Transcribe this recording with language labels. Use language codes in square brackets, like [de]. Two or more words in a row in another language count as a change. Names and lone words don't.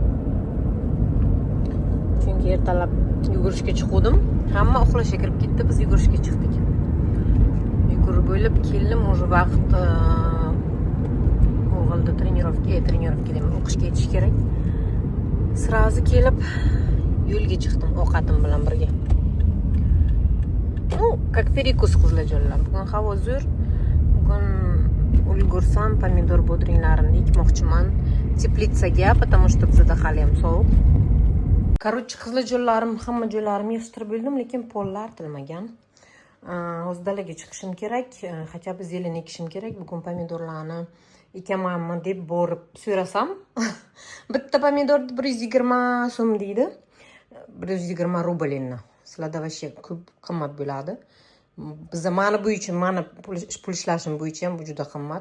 [uz] Chunki ertalab yugurishga chiqdim. Hamma uxlashga kirib ketdi, biz yugurishga chiqdik. Yugurib bo'lib keldim, o'sha vaqt o'g'ilni trenirovka deyman, o'qishga yetish kerak. Srazi kelib yo'lga chiqdim ovqatim bilan birga. [ru] Ну, как перекус [uz] qiziljo'lar. Bugun havo zo'r. Bugun ulgursam pomidor bodringlarimni ekmoqchiman teplitsaga, [ru] потому что [uz] bizda hali ham sovuq. Короче, qiziljo'llarim, hamma joylarim yig'ishtirib bo'ldim, lekin pollar artilmagan. Hozir dalaga chiqishim kerak, [ru] хотя бы [uz] zelen ekishim kerak. Bugun pomidorlarni ekamanmi deb borib so'rasam, bitta pomidor 120 so'm deydi. 120 rubelni. Sizlarda вообще ko'p qimmat bo'ladi. Bizda mana bo'yicha, mana pul ishlashim bo'yicha ham bu juda qimmat.